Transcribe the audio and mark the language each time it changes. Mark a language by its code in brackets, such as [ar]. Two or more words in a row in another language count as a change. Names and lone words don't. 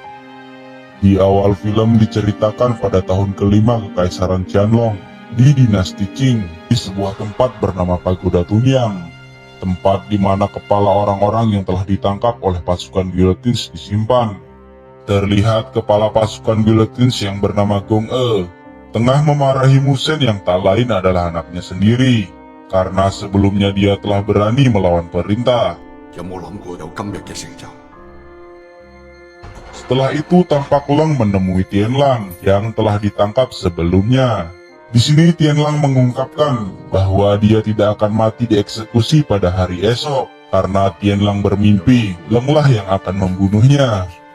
[id] Di awal film diceritakan pada tahun kelima Kekaisaran Qianlong di dinasti Qing di sebuah tempat bernama Pagoda Tunyang, tempat di mana kepala orang-orang yang telah ditangkap oleh pasukan Guillotines disimpan. Terlihat kepala pasukan Guillotines yang bernama Gong E tengah memarahi Musen yang tak lain adalah anaknya sendiri, karena sebelumnya dia telah berani melawan perintah. [yue] 有冇諗過有今日嘅成就？ [id] Setelah itu tampak Leng menemui Tianlang yang telah ditangkap sebelumnya. Di sini Tianlang mengungkapkan bahwa dia tidak akan mati dieksekusi pada hari esok, karena Tianlang bermimpi Lenglah yang akan membunuhnya.